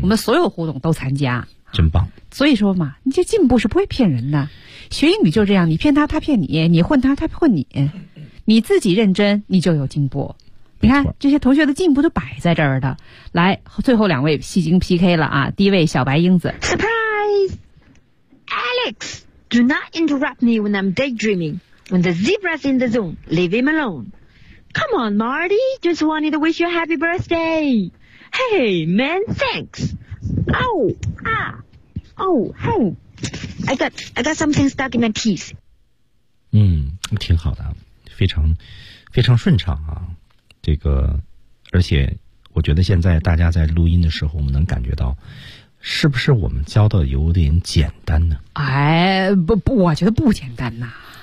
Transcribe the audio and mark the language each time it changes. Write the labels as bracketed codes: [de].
[zh] 我们所有活动都参加。真棒、啊、所以说嘛你这进步是不会骗人的学英语就这样你骗他他骗你你混他他混你你自己认真你就有进步你看这些同学的进步都摆在这儿的来最后两位戏精 PK 了啊第一位小白英子 [en] Surprise Alex Do not interrupt me when I'm daydreaming When the zebra's in the zone Leave him alone Come on Marty Just wanted to wish you a happy birthday Hey man thanksI got something stuck in my teeth. [zh] 嗯，挺好的，非常非常顺畅啊。这个，而且我觉得现在大家在录音的时候，我们能感觉到，是不是我们教的有点简单呢？哎，不，我觉得不简单呐。